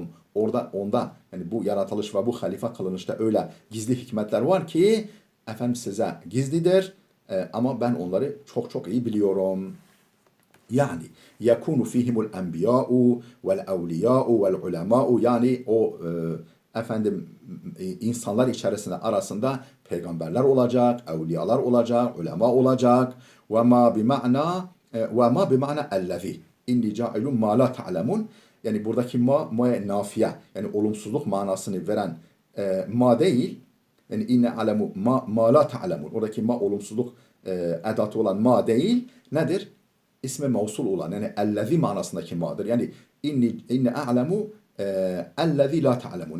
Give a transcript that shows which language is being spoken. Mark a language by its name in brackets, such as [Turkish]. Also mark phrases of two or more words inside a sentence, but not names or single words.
[Turkish] Onda yani bu yaratılış ve bu halife kılınışta öyle gizli hikmetler var ki size gizlidir, ama ben onları çok çok iyi biliyorum. Yani [Arabic] يكون فيهم الأنبياء والأولياء والعلماء, [Turkish] yani o insanlar içerisinde arasında peygamberler olacak, evliyalar olacak, ulema olacak. [Arabic] وما بمعنى الذي إني جاعل ما لا تعلمون. [Turkish] Yani buradaki ma nafiye, yani olumsuzluk manasını veren ma değil. Yani [Arabic] إني أعلم ما لا تعلمون. [Turkish] Oradaki ma olumsuzluk edatı olan ma değil. Nedir? İsmi mevsul olan, yani ellezî manasındaki ma'dır. Yani [Arabic] إني أعلم الذي لا تعلمون.